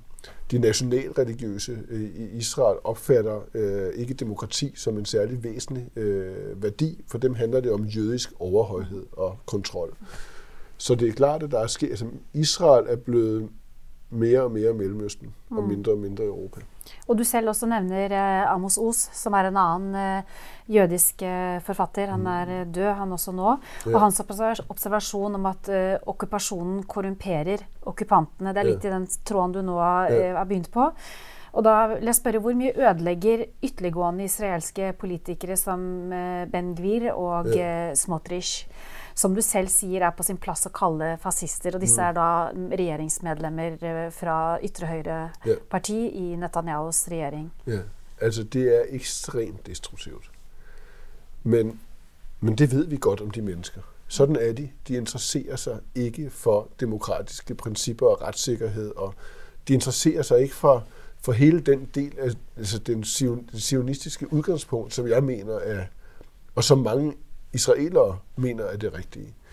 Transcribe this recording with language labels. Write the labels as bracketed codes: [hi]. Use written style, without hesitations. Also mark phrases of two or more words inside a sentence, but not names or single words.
[da] De nationalreligiøse i Israel opfatter ikke demokrati som en særlig væsentlig værdi. For dem handler det om jødisk overhøjhed og kontrol. Så det er klart, at der er sket. Altså, Israel er blevet mere og mere Mellemøsten og mindre Europa. [no] Og du selv også nevner Amos Oz, som en anden jødisk forfatter. Han død, han også nå. Ja. Og hans observasjon om at okkupasjonen korrumperer okkupantene, det litt i den tråden du nå har begynt på. Og da vil jeg spørre, hvor mye ødelegger ytterliggående israelske politikere som Ben Gvir og Smotrich, som du selv sier på sin plass å kalle fascister, og disse da regjeringsmedlemmer fra ytre høyre parti i Netanyahus regjering? [da] Ja, altså det ekstremt destruktivt. Men det ved vi godt om de mennesker. Sådan er de. De interesserer sig ikke for demokratiske principper og retssikkerhed, og de interesserer sig ikke for hele den del af altså den zionistiske udgangspunkt, som jeg mener er, og som mange israelere mener er det rigtige.